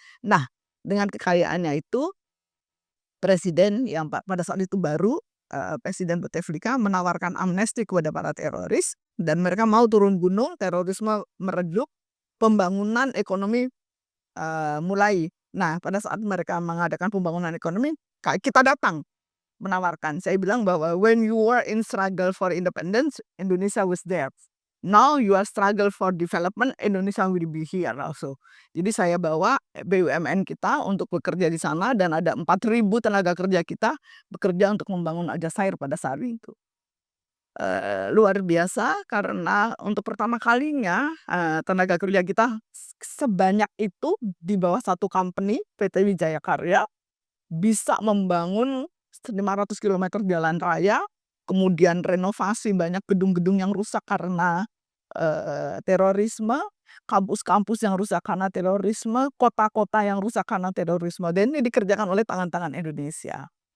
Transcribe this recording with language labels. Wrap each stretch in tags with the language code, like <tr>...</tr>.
<id>Nah, dengan kekayaannya itu presiden yang pada saat itu baru Presiden Bouteflika menawarkan amnesti kepada para teroris dan mereka mau turun gunung, terorisme meredup, pembangunan ekonomi mulai. Nah, pada saat mereka mengadakan pembangunan ekonomi, kita datang menawarkan. Saya bilang bahwa</id> <en>when you were in struggle for independence, Indonesia was there. Now you are struggle for development, Indonesia will be here also.</en> <id>Jadi saya bawa BUMN kita untuk bekerja di sana dan ada 4.000 tenaga kerja kita bekerja untuk membangun Aljazair pada saat itu. Luar biasa karena untuk pertama kalinya tenaga kerja kita sebanyak itu di bawah satu company PT Wijaya Karya bisa membangun 500 km jalan raya, kemudian renovasi banyak gedung-gedung yang rusak karena terorisme, kampus-kampus yang rusak karena terorisme, kota-kota yang rusak karena terorisme, dan ini dikerjakan oleh tangan-tangan Indonesia.</id>